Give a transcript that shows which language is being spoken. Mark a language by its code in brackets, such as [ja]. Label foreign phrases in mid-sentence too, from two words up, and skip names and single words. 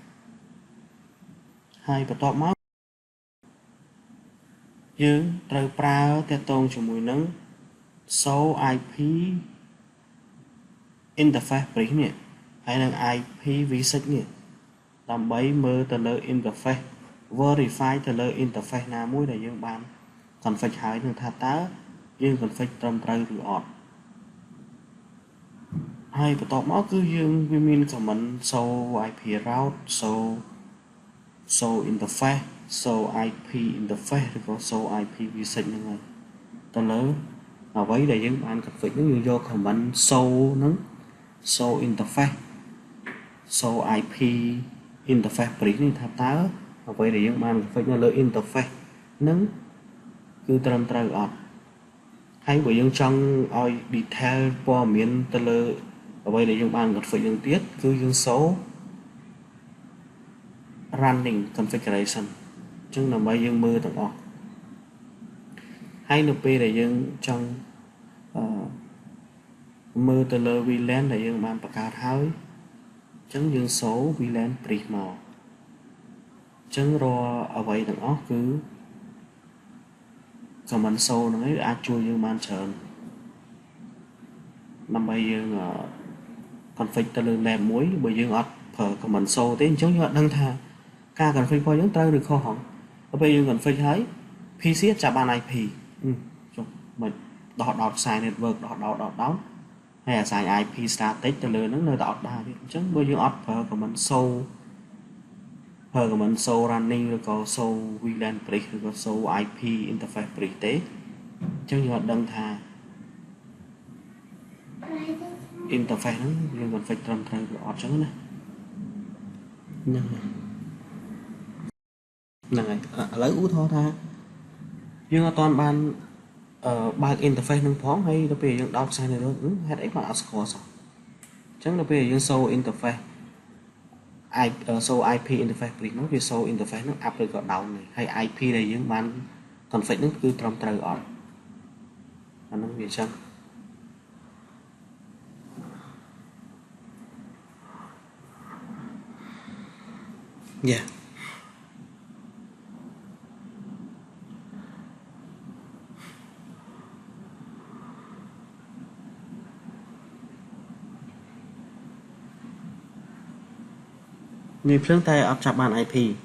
[km] ហើយបន្ទាប់មកយើងត្រូវប្រើទាក់ទងជាមួយនឹង [en] show IP interface bridge [km] នេះហើយនឹង IPv6 នេះដើម្បីមើលទៅលើ [en] interface verify [km] ទៅលើ interface ណាមួយដែលយើងបាន config ហើយនឹងថាតើយើង config ត្រឹមត្រូវឬអត់ ហើយបន្ទាប់មកគឺយើងវាមាន [en] command show IP route show interface show IP interface [km] ឬក៏ show IPv6 ហ្នឹងហើយទៅលើអ្វីដែលយើងបាន config ហ្នឹងយើងយក [en] command show [km] ហ្នឹង [en] show interface show IP interface bridge [km] នេះថាតើអ្វីដែលយើងបាន config នៅលើ interface ហ្នឹងគឺត្រឹមត្រូវអត់ហើយបើយើងចង់ឲ្យ detail ព័ត៌មានទៅលើអ្វីដែលយើងបាន config ហ្នឹងទៀតគឺយើង show [en] running configuration [km] អញ្ចឹងដើម្បីយើងមើលទាំងអស់ហើយនៅពេលដែលយើងចង់មើលទៅលើ VLAN ដែលយើងបានបង្កើតហើយអញ្ចឹងយើង [en] show VLAN bridge [km] មកអញ្ចឹងរាល់អ្វីទាំងអស់គឺ [en] command show [km] ហ្នឹងឯងអាចជួយយើងបានច្រើន ដើម្បីយើង config ទៅលើ lab មួយបើយើងអត់ប្រើ [en] command show [km] ទេអញ្ចឹងយើងអត់ដឹងថាការ config របស់យើង ត្រូវឬខុសហ៎ដល់ពេលយើង config ហើយ PC ចាប់បាន IP ចុះមិនដោតខ្សែ network ដោតហើយអាស្រ័យ [en] IP static [km] ទៅលើហ្នឹងនៅតែអត់ដែរទៀតអញ្ចឹងបើយើងអត់ប្រើ [en] command show [km] ប្រើ [en] command show running [km] ឬក៏ [en] show VLAN bridge [km] ឬក៏ [en] show IP interface bridge [km] ទេអញ្ចឹងយើងអត់ដឹងថា interface ហ្នឹងយើង config ត្រឹមត្រូវឬអត់អញ្ចឹងណាហ្នឹង ហើយឥឡូវឧទាហរណ៍ថាយើងអត់ទាន់បានបើក interface នឹងផងហើយដល់ពេលយើងដោតខ្សែ network ហេតុអីបានអត់ស្គាល់សោះអញ្ចឹងដល់ពេលយើង [en] show interface show IP interface bridge [km] នោះវា [en] show interface [km] នោះ up ឬក៏ down ហើយ IP ដែលយើងបាន config នោះគឺត្រឹមត្រូវអត់អានោះវាអញ្ចឹង យ៉ានេះភ្លើងតែអត់ចាប់បាន IP